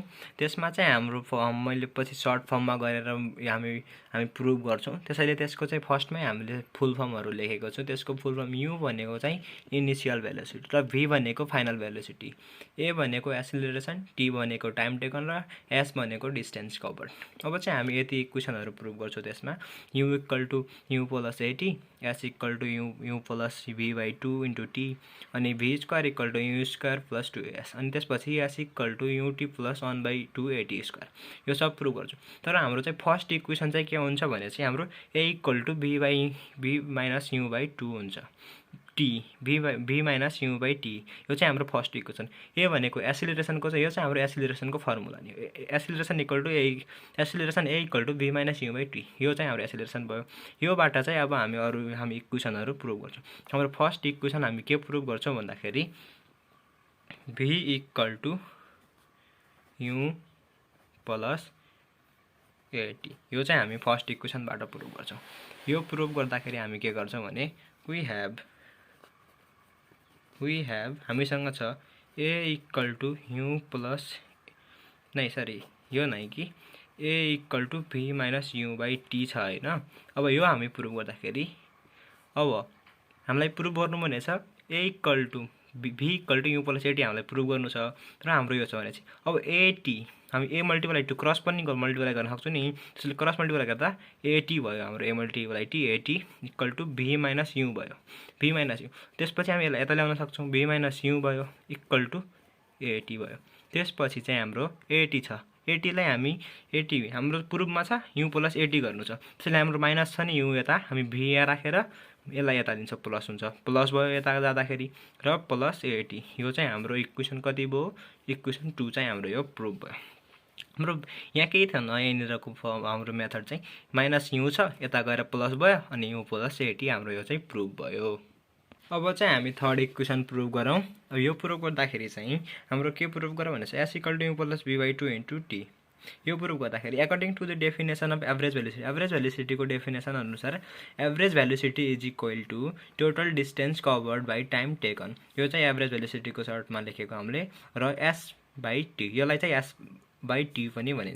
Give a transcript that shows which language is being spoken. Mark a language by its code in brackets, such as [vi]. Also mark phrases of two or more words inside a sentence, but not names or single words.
[ne] त्यसमा चाहिँ हाम्रो फर्म मैले पछि [en] short formमा [ne] गरेर हामी प्रुभ गर्छौं। त्यसैले त्यसको चाहिँ फर्स्टमै हामीले [en] full formहरु [ne] लेखेको छु। त्यसको [en] full form [ne] u भनेको चाहिँ [en] initial velocity [ne] र v भनेको [en] final velocity, [ne] a भनेको एक्सेलरेसन, t भनेको [en] time taken [ne] र s भनेको [en] distance covered. [ne] अब चाहिँ हामी यति इक्वेसनहरु प्रुभ गर्छौं। त्यसमा u = u + at, s = u + v/2 * t अनि v² = u² + 2s अनि त्यसपछि s = ut + 1/2at²। यो सब प्रुभ गर्छु। तर हाम्रो चाहिँ [en] first equation [ne] चाहिँ के हुन्छ भने चाहिँ हाम्रो a = v - u/2 हुन्छ। t v - u/t यो चाहिँ हाम्रो [en] first equation. [ne] a भनेको एक्सेलरेसनको चाहिँ यो चाहिँ हाम्रो एक्सेलरेसनको फर्मुला नि। एक्सेलरेसन a = v - u/t यो चाहिँ हाम्रो एक्सेलरेसन भयो। योबाट चाहिँ अब हामी इक्वेसनहरु प्रुभ गर्छौं। हाम्रो [en] first equation [ne] हामी के प्रुभ गर्छौं भन्दाखेरि v = u + at यो चाहिँ हामी [en] first equationबाट [ne] प्रुभ गर्छौं। यो प्रुभ गर्दाखेरि हामी के गर्छौं भने [en] we have [ne] हामीसँग छ a = u यो नै कि a = v - u/t छ हैन। अब यो हामी प्रुभ गर्दाखेरि अब हामीलाई प्रुभ गर्नु भने छ v = u + at हामीलाई प्रुभ गर्नु छ। तर हाम्रो यो छ भने चाहिँ अब at हामी a × 2 क्रस पनि मल्टिप्लाई गर्न सक्छौं नि। त्यसले [en] cross multiply [ne] गर्दा at भयो हाम्रो a × t at = v - u भयो। v - u त्यसपछि हामी यसलाई यता ल्याउन सक्छौं। v - u भयो = at भयो। त्यसपछि चाहिँ हाम्रो at छ। at लाई हामी हाम्रो प्रुफमा छ u + at गर्नु छ। त्यसैले हाम्रो माइनस छ नि u यता हामी v यहाँ राखेर यसलाई यता दिन्छ प्लस हुन्छ। प्लस भयो यता जाँदाखेरि र प्लस at यो चाहिँ हाम्रो इक्वेसन कति भयो? इक्वेसन 2 चाहिँ हाम्रो यो प्रुफ भयो। हाम्रो यहाँ केही थिएन, यहाँनिरको हाम्रो मेथड चाहिँ माइनस u छ यता गएर प्लस भयो अनि u + at हाम्रो यो चाहिँ प्रुफ भयो। अब चाहिँ हामी [en] third equation [ne] प्रुभ गरौँ। अब यो प्रुभ गर्दाखेरि चाहिँ हाम्रो के प्रुभ गरौँ भने s = u + v/2 * t यो प्रुभ गर्दाखेरि [en] according to the definition of average velocity [ne] को डेफिनेसन अनुसार [en] average velocity = total distance covered by time taken. [ne] यो चाहिँ [en] average velocity [ne] को सर्टमा लेखेको हामीले र s/t यसलाई चाहिँ s/t पनि भनिन्छ।